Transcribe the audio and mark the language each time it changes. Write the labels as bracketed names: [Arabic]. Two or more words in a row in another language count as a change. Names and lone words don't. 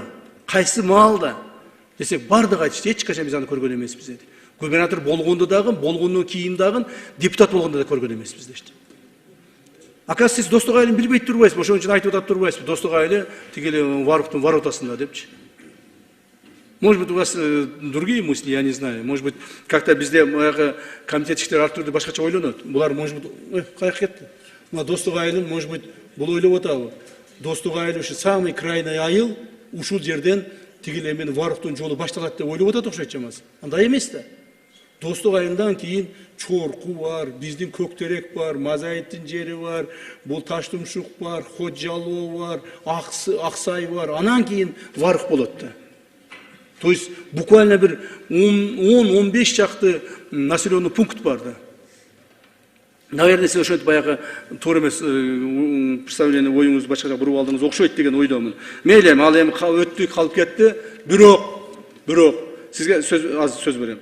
[Kyrgyz] Кайсы маалда? Десек, бардыгы айтышты, эч качан биз аны көргөн эмеспиз деди. Губернатор болгондо дагы, болгондон кийин дагы, депутат болгондо да көргөн эмеспиз дешти. Оказывается, сиз Достук айылын билбей турбайсызбы, ошон үчүн айтып атат турбайсызбы? Достук айылы тигили Варуктун воротасында депчи. [Russian] Может быть, у вас другие мысли, я не знаю. Может быть, как-то [Kyrgyz] bizde комитетчиктер ар түрдүү башкача ойлонот. Булар, [Russian] может быть, [Kyrgyz] каяка кетти. Мына Достук айылын, [Russian] может быть, [Kyrgyz] бул ойлоп атабы. Достук айылы ушу [Russian] самый крайний [Kyrgyz] айыл, ушул жерден тигил эмен Варуктун жолу башталат деп ойлоп атат окшойт чамасы. Андай эмес да. Достук айылдан кийин Чорку бар, биздин Көктерек бар, Мазайыттын жери бар, бул Таштумшук бар, Ходжалоо бар, Аксай бар. Анан кийин Варук болот да. [Russian] То есть буквально [Kyrgyz] bir 10-15 чакты [Russian] населенный пункт [Kyrgyz] бар да. Наверное, сиз ошентип баягы туура эмес представление оюңузду башкача буруп алдыңыз окшойт деген ойдомун. Мейли, ал эми өттү, калып кетти. Бирок сизге сөз берем.